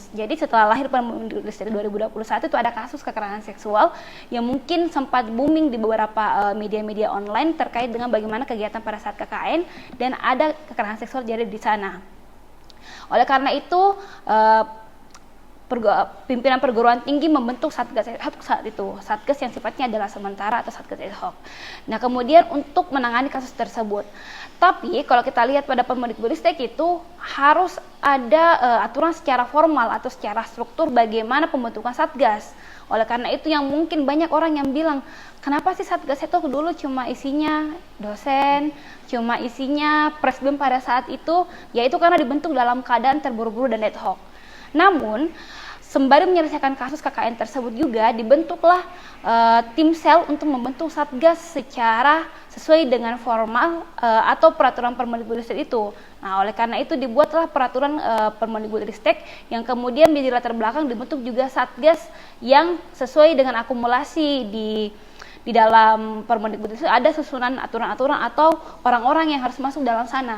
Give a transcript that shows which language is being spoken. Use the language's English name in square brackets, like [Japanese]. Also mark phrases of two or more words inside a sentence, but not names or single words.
[Indonesian] Jadi setelah lahir Permendikbudristek 2021 itu ada kasus kekerasan seksual yang mungkin sempat booming di beberapa media-media online terkait dengan bagaimana kegiatan pada saat KKN dan ada kekerasan seksual jadi di sana. Oleh karena itu pimpinan perguruan tinggi membentuk satgas [Latin] ad hoc [Indonesian] saat itu, satgas yang sifatnya adalah sementara atau satgas [Latin] ad hoc. [Indonesian] Nah kemudian untuk menangani kasus tersebut, tapi kalau kita lihat pada Permendikbudristek itu harus ada aturan secara formal atau secara struktur bagaimana pembentukan satgas. Oleh karena itu yang mungkin banyak orang yang bilang, kenapa sih satgas itu dulu cuma isinya dosen, cuma isinya presbem pada saat itu, yaitu karena dibentuk dalam keadaan terburu-buru dan [Latin] ad hoc. [Indonesian] Namun, sembari menyelesaikan kasus KKN tersebut juga dibentuklah tim sel untuk membentuk satgas secara sesuai dengan formal atau peraturan Permendikbudristek itu. Nah, oleh karena itu dibuatlah peraturan Permendikbudristek yang kemudian menjadi latar belakang dibentuk juga satgas yang sesuai dengan akumulasi di dalam Permendikbudristek ada susunan aturan-aturan atau orang-orang yang harus masuk dalam sana.